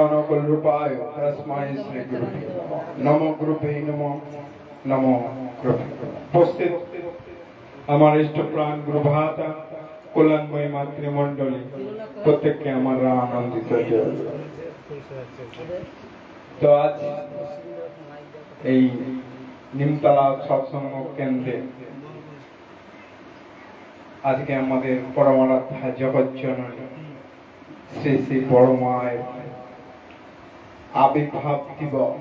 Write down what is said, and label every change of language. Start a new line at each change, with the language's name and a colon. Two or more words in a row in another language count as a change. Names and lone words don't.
Sanskrit: नकुलरूपाय तस्मै श्री गुरुभ्यो नमो गुरुभ्ये नमो नमो गुरुभ्यो।
Bangla: উপস্থিত আমার ইষ্টপ্রাণ গুরু ভাতা কল্যাণময়ী মাতৃমণ্ডলী প্রত্যেককে আমার আনন্দিত তো আজ এই নিমতলা সৎসঙ্গ কেন্দ্রে আজকে আমাদের পরমারাধ্যা জগজ্জননী শ্রী শ্রী বড় মায়ের আবির্ভাব দিবস।